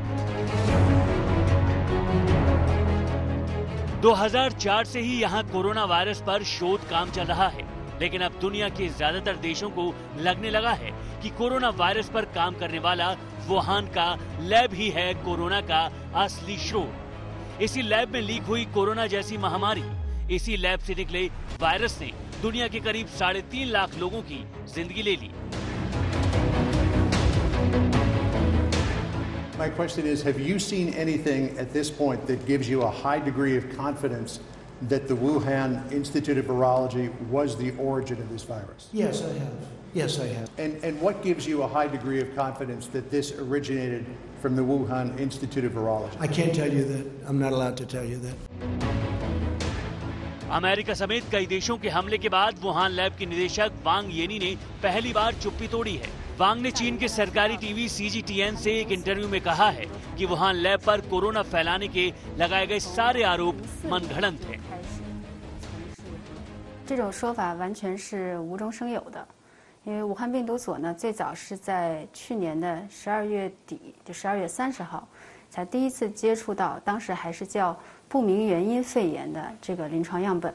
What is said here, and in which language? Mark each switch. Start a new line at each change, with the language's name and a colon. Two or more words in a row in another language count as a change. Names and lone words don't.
Hindi: 2004 से ही यहाँ कोरोना वायरस पर शोध काम चल रहा है, लेकिन अब दुनिया के ज्यादातर देशों को लगने लगा है कि कोरोना वायरस पर काम करने वाला वुहान का लैब ही है कोरोना का असली स्रोत। इसी लैब में लीक हुई कोरोना जैसी महामारी, इसी लैब से निकले वायरस ने दुनिया के करीब 3.5 लाख लोगों की जिंदगी ले ली।
English: My question is, have you seen anything at this point that gives you a high degree of confidence that the Wuhan Institute of Virology was the origin of this virus? Yes, I have. Yes, I have. And what gives you a high degree of confidence that this originated from the Wuhan Institute of Virology? I can't tell you that. I'm not allowed to tell you that.
Hindi: अमेरिका समेत कई देशों के हमले के बाद वुहान लैब की निदेशक वांग येनी ने पहली बार चुप्पी तोड़ी है। वांग ने चीन के सरकारी टीवी CGTN से एक इंटरव्यू में कहा है कि वुहान लैब पर कोरोना फैलाने के लगाए गए सारे आरोप मनगढ़ंत हैं।
Chinese: 这种说法完全是无中生有的，因为武汉病毒所呢，最早是在去年的12月底，就12月30号，才第一次接触到，当时还是叫不明原因肺炎的这个临床样本。